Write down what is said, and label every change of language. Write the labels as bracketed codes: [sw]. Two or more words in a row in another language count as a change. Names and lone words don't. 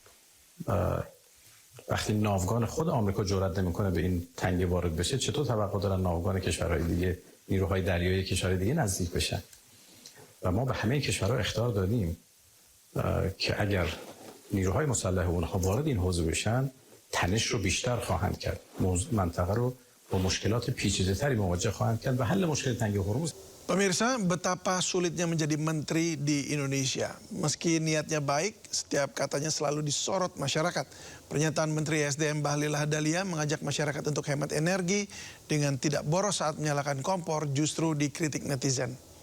[fa] وقتی ناوگان خود آمریکا جرئت نمیکنه به این تنگه وارد بشه، چطور توقع دارن ناوگان کشورهای دیگه، نیروهای دریایی کشورهای دیگه نزدیک بشن؟ و ما به همه کشورها اخطار دادیم که اگر نیروهای مسلح اونها وارد این حوزه بشن، تنش رو بیشتر خواهند کرد. منطقه رو با مشکلات پیچیده‌تری مواجه خواهند کرد و حل مشکل تنگه هرمز. [id] Pemirsa, betapa sulitnya menjadi menteri di Indonesia. Meski niatnya baik, setiap katanya selalu disorot masyarakat. Pernyataan Menteri SDM Bahlil Lahadalia mengajak masyarakat untuk hemat energi dengan tidak boros saat menyalakan kompor justru dikritik netizen.